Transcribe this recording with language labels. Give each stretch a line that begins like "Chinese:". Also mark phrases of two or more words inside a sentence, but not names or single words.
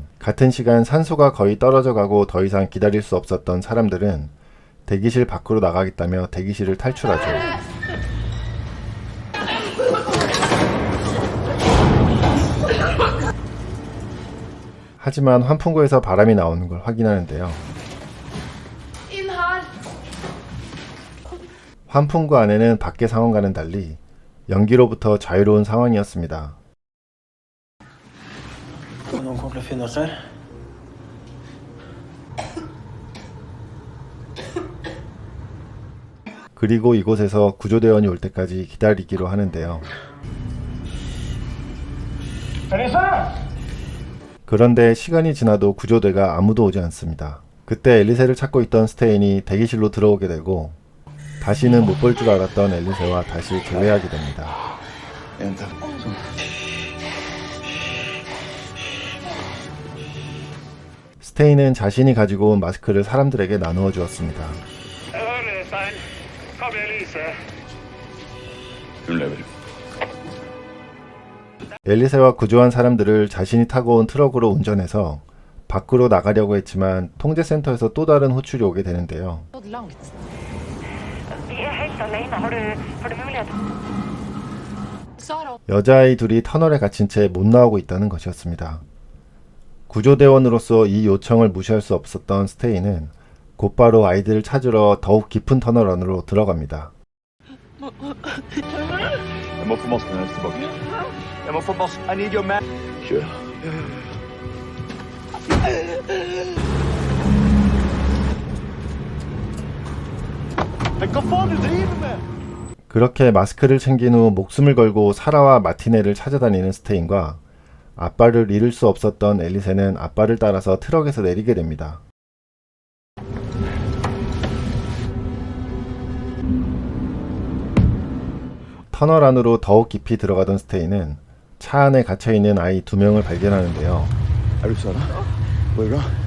Korean: 같은 시간 산소가 거의 떨어져 가고 더 이상 기다릴 수 없었던 사람들은 대기실 밖으로 나가겠다며 대기실을 탈출하죠. 하지만 환풍구에서 바람이 나오는 걸 확인하는데요.
Norwegian: Inn her!
Korean: 환풍구 안에는 밖의 상황과는 달리 연기로부터 자유로운 상황이었습니다.
Norwegian: Noen kommer til å finne oss her.
Korean: 그리고 이곳에서 구조대원이 올 때까지 기다리기로 하는데요.
Norwegian: Elise!
Korean: 그런데 시간이 지나도 구조대가 아무도 오지 않습니다. 그때 앨리세를 찾고 있던 스테인이 대기실로 들어오게 되고 다시는 못 볼 줄 알았던 앨리세와 다시 교회하게 됩니다.
Norwegian: En til. Sånn.
Korean: 스테인은 자신이 가지고 온 마스크를 사람들에게 나누어 주었습니다.
Norwegian: Jeg hører, Stein. Hva med Elise? Hun lever.
Korean: 앨리세와 구조한 사람들을 자신이 타고 온 트럭으로 운전해서 밖으로 나가려고 했지만 통제센터에서 또 다른 호출이 오게 되는데요.
Norwegian: Nådd langt. Vi er helt alene. Har du mulighet? Sara,
Korean: 여자아이 둘이 터널에 갇힌 채 못 나오고 있다는 것이었습니다. 구조대원으로서 이 요청을 무시할 수 없었던 스테이는 곧바로 아이들을 찾으러 더욱 깊은 터널 안으로 들어갑니다.
Norwegian: Jeg må få masken hennes tilbake. Jeg må få masken.
English: I need your man.
Norwegian: Kjør. Men hva faen du driver med?
Korean: 그렇게 마스크를 챙긴 후 목숨을 걸고 사라와 마티네를 찾아다니는 스테인과 아빠를 잃을 수 없었던 앨리세는 아빠를 따라서 트럭에서 내리게 됩니다. 터널 안으로 더욱 깊이 들어가던 스테인은 차 안에 갇혀있는 아이 2명을 발견하는데요.
Norwegian: Er du Sara? Går det bra?